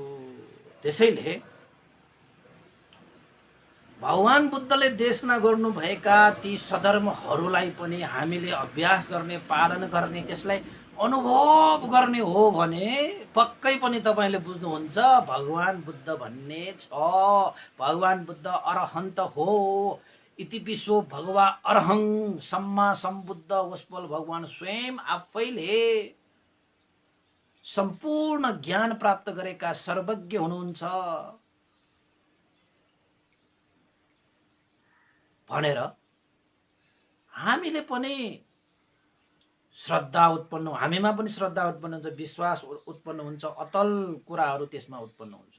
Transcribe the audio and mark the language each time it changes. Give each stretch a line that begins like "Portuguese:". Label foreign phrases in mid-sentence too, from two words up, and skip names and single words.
Nepali: त्यसैले भगवान बुद्धले देशना गर्नुभएका ती सधर्महरूलाई पनि हामीले अभ्यास गर्ने, पालन गर्ने, त्यसलाई अनुभव गर्ने हो भने पक्कै पनि तपाईले बुझ्नुहुन्छ भगवान बुद्ध भन्ने छ। भगवान बुद्ध अरहन्त हो।
Pali: इति विश्व भगवा अरहं सम्मा सम्बुद्ध
Nepali: वस्पल भगवान स्वयं आफैले सम्पूर्ण ज्ञान प्राप्त गरेका सर्वज्ञ हुनुहुन्छ भनेर हामीले पनि श्रद्धा उत्पन्न, हामीमा पनि श्रद्धा उत्पन्न हुन्छ, विश्वास उत्पन्न हुन्छ, अतल कुराहरू त्यसमा उत्पन्न हुन्छ।